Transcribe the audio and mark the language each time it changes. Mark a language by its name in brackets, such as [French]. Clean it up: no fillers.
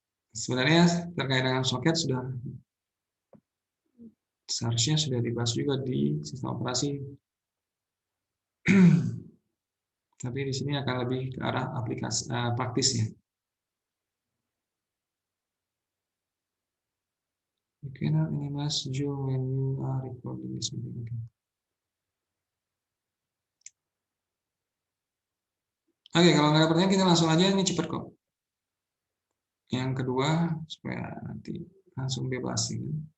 [Indonesian] Sebenarnya terkait dengan soket seharusnya sudah dibahas juga di sistem operasi. Tapi di sini akan lebih ke arah aplikasi praktisnya. [English] You cannot minimize Zoom when you are recording this meeting. [Indonesian] Oke, kalau nggak ada pertanyaan kita langsung aja, ini cepat kok. Yang kedua, supaya nanti langsung bebas ini.